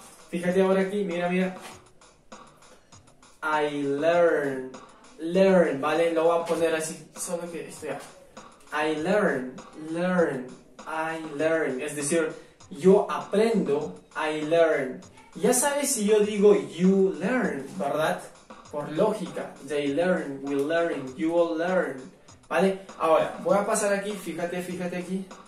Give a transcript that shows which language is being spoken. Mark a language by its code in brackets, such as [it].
[es] Fíjate ahora aquí, mira, [en] I learn, learn, [es] ¿vale? Lo voy a poner así, solo que esto ya. [en] I learn, I learn. [es] Es decir, yo aprendo, [en] I learn. [es] Ya sabes si yo digo [en] you learn, [es] ¿verdad? Por lógica. [en] They learn, we learn, you all learn. [es] ¿Vale? Ahora, voy a pasar aquí, fíjate aquí.